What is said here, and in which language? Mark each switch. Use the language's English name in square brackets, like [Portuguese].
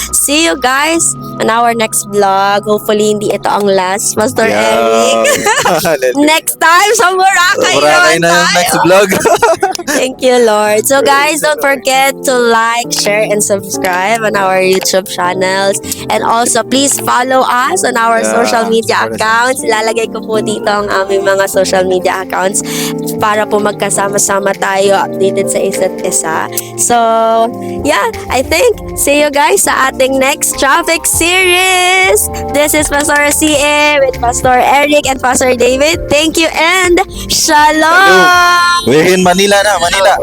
[English] See you, guys, on our next vlog. Hopefully, [Filipino] hindi ito ang last, [English] Pastor Eric. Hallelujah. [Filipino] Next time, sa Boracay Boracay naman na yung tayo. [English] next vlog. Thank you, Lord. So, guys, don't forget to like, share, and subscribe on our YouTube channels. And also, please follow us on our Yeah, social media follow us. accounts. [Filipino] Ilalagay ko po dito ang aming mga social media accounts para po magkasama-sama tayo, updated sa isa't isa. [English] So, yeah, I think, see you guys [Filipino] sa ating [English] next traffic series. This is Pastor CA with Pastor Eric and Pastor David. Thank you and Shalom! We're in Manila na, Manila.